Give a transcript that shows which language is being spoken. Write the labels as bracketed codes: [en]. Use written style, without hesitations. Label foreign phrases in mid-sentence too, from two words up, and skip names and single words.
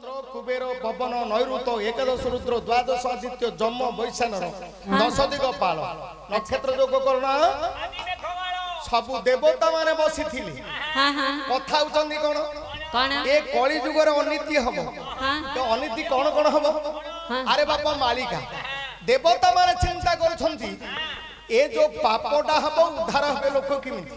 [or] କୁବେର ପବନ ନୈଋତ ଏକାଦଶ ରୁଦ୍ର ଦ୍ୱାଦଶ ଆଦିତ୍ୟ ଯମ ବୈଶ୍ୱାନର 10 ଦିଗ ପାଳ ନକ୍ଷତ୍ର ଯୋଗ କରଣ ସବୁ ଦେବତା ମାନେ ବସି ଥିଲେ କଥା ଉଚନ୍ଦି କଣ कौन ଏ କଳି ଯୁଗର ଅନୀତି ହବ ତ ଅନୀତି କଣ କଣ ହବ ଅରେ ବାପା ମାଳିକା ଦେବତା ମାନେ ଚିନ୍ତା କରୁଛନ୍ତି ଏ ଯେ ପାପଟା ହବ ଉଦ୍ଧାର ହବେ ଲୋକ କିମିତି